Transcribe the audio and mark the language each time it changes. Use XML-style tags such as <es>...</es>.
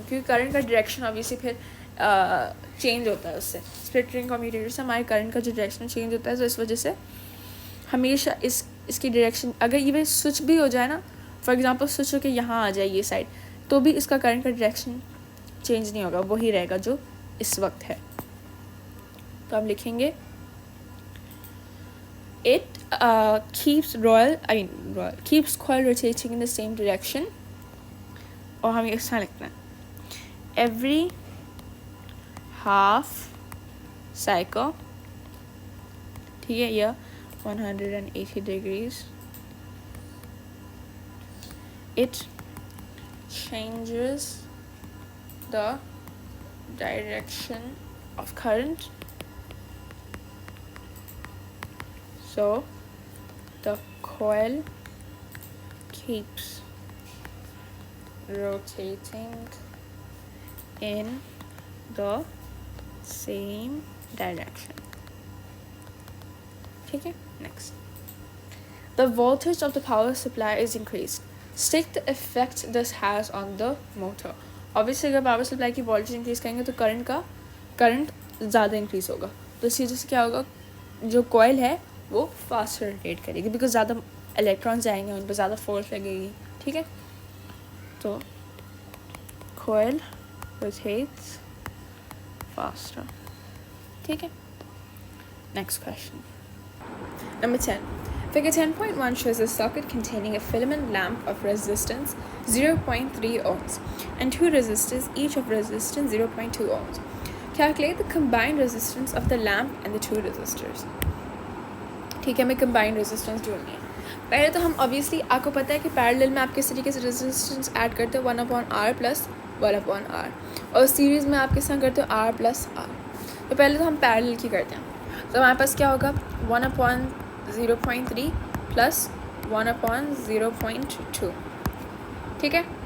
<hi>क्योंकि करंट का direction obviously फिर चेंज होता है उससे। स्प्लिट रिंग कम्यूटेटर से हमारे करंट का जो डायरेक्शन चेंज होता है, तो इस वजह से हमेशा इसकी डायरेक्शन, अगर ये स्विच भी हो जाए ना, फॉर एग्जांपल स्विच होकर यहाँ आ जाए ये साइड, तो भी इसका करंट का डायरेक्शन चेंज नहीं होगा, वही रहेगा जो इस वक्त है। तो हम लिखेंगे</hi> <en>it keeps coil rotating in the same direction,</en> <hi>और हमें इस तरह लिखना है every half cycle। ठीक है, यह</hi> <en>180 degrees it changes the direction of current, so the coil keeps rotating in the same direction.</en> <hi>ठीक है. Next.</hi> <en>The voltage of the power supply is increased. State the effect this has on the motor.</en> <hi>Obviously अगर power supply की voltage increase करेंगे तो current ज़्यादा increase होगा, तो इस चीज़ से क्या होगा, जो कॉइल है वो फास्टर रोटेट करेगी बिकॉज ज़्यादा इलेक्ट्रॉन्स जाएंगे, उन पर ज़्यादा फोर्स लगेगी. ठीक है. तो</hi> <en>Coil rotates faster.</en> <hi>ठीक है. Next question. Number 10.</hi> <en>Figure 10.1 shows a socket containing a filament lamp of resistance 0.3 ohms and two resistors, each of resistance 0.2 ohms. Calculate the combined resistance of the lamp and the two resistors.</en> <hi>ठीक है, हमें combined resistance ढूंढनी है. पहले तो हम obviously आपको पता है कि पैरेलल में आप किस तरीके से resistance ऐड करते हो 1/r plus 1/r, और सीरीज़ में आप किस तरह करते हो r plus r. तो पहले तो हम पैरेलल की करते हैं. तो हमारे पास क्या होगा 1/0.3 प्लस 1/0.2. ठीक है.</hi>